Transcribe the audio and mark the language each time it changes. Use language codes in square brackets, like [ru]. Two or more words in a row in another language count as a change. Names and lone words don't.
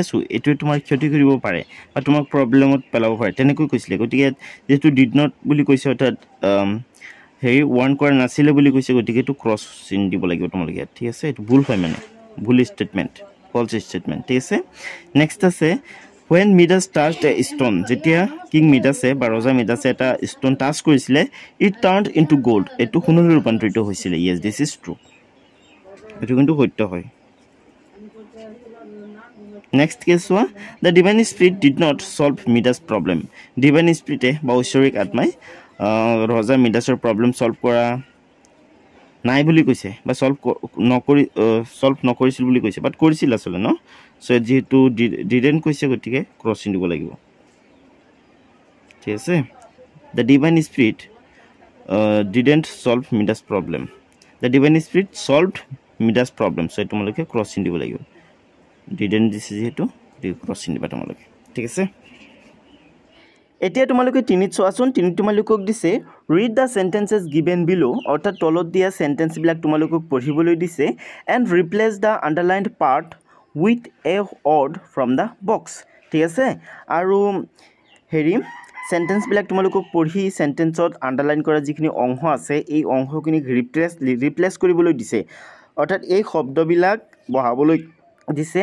[as] আছো এইটোৱে তোমাৰ ক্ষতি কৰিব পাৰে বা তোমাক প্ৰব্লেমত পেলাব পাৰে তেনেকৈ কৈছিলে গতিকে যেহেতু [en] did not [as] বুলি কৈছে অৰ্থাৎ হেৰি ৱাৰ্ণ কৰা নাছিলে বুলি কৈছে গতিকে এইটো ক্ৰছ চিন দিব লাগিব তোমালোকে ঠিক আছে এইটো ভুল হয় মানে ভুল ষ্টেটমেণ্ট [en] false statement [as] ঠিক আছে নেক্সট আছে [en] when Midas touched a stone [as] যেতিয়া কিং মিডাছে বা ৰজা মিডাছে এটা [en] stone touch [as] কৰিছিলে [en] it turned into gold [as] এটো সোণলৈ ৰূপান্তৰিত হৈছিলে [en] yes this is true [as] এটো কিন্তু সত্য হয় [en] next case [as] হোৱা [en] the divine spirit did not solve Midas problem divine spirit [as] বা ঐশ্বৰিক আত্মাই ৰজা মিডাছৰ [en] problem solve [as] কৰা নাই বুলি কৈছে বা সলভ নকৰিছিল বুলি কৈছে বাট কৰিছিল আসলে ন সো যেহেতু ডিডেন্ট কৈছে গতিকে ক্ৰছ চিন দিব লাগিব ঠিক আছে [en] the divine spirit didn't solve Midas problem the divine spirit solved Midas problem so [as] তোমালোকে ক্ৰছ চিন দিব লাগিব ডিডেন্ট দিছে যেহেতু ক্ৰছ চিন দিবা তোমালোকে ঠিক আছে এতিয়া তোমালোকে তিনিত চোৱাচোন তিনি তোমালোকক দিছে [en] read the sentences given below [as] অৰ্থাৎ তলত দিয়া সেন্টেন্স বিলাক তোমালোকক পঢ়িবলৈ দিছে [en] and replace the underlined part with a word from the box [as] ঠিক আছে আৰু হেৰি সেন্টেন্স বিলাক তোমালোকক পঢ়ি সেন্টেন্সত আন্ডাৰলাইন কৰা যিখিনি অংশ আছে এই অংশখিনিক ৰিপ্লেচ কৰিবলৈ দিছে অৰ্থাৎ এই শব্দবিলাক বহাবলৈ দিছে